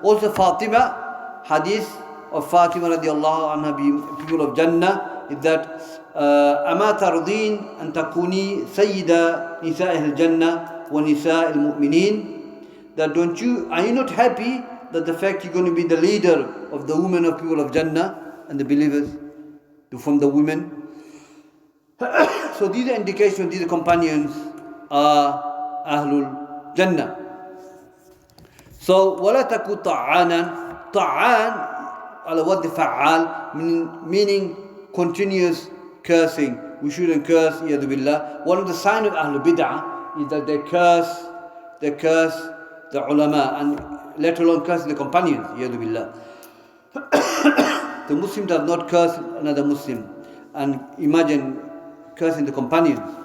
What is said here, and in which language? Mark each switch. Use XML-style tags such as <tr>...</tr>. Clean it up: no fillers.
<en>Also Fatima, hadith of Fatima radiallahu anha, people of Jannah, is that</en> <ar>أما ترضين أن تكوني سيدة نساء الجنة ونساء المؤمنين,</ar> <en>that are you not happy that the fact you're going to be the leader of the women of people of Jannah and the believers from the women? So these are indications, these companions are Ahlul Jannah.</en> <ar>So ولا تكن طعانا, طعان على وضع فعال,</ar> <en>meaning continuous cursing. We shouldn't curse, yadu billah. One of the signs of Ahlul Bid'ah is that they curse the ulama, and let alone curse the companions, yadu billah. The Muslim does not curse another Muslim, and imagine cursing the companions.</en>